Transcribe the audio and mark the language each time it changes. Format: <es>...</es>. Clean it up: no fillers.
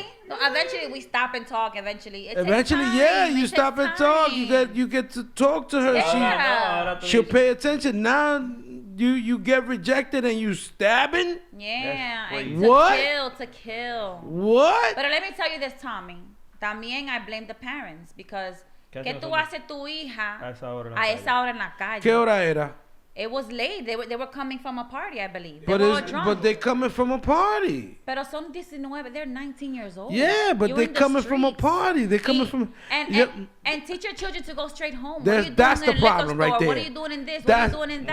<en>Eventually, we stop and talk. Eventually, you stop and talk. You get to talk to her. Yeah. She'll pay attention. Now you get rejected and you stabbing. Yeah. And to kill. What? But let me tell you this, Tommy.</en> <es>También</es> <en>I blame the parents because</en> <es>¿qué tú haces tu hija a esa hora en la calle? ¿Qué hora era?</es> <en>It was late. They were coming from a party, I believe. But they coming from a party.</en> <es>Pero son 19.</es> <en>They're 19 years old. Yeah, but they coming from a party. They coming from and teach your children to go straight home. That's the problem right there. What are you doing in this? What are you doing in that?</en>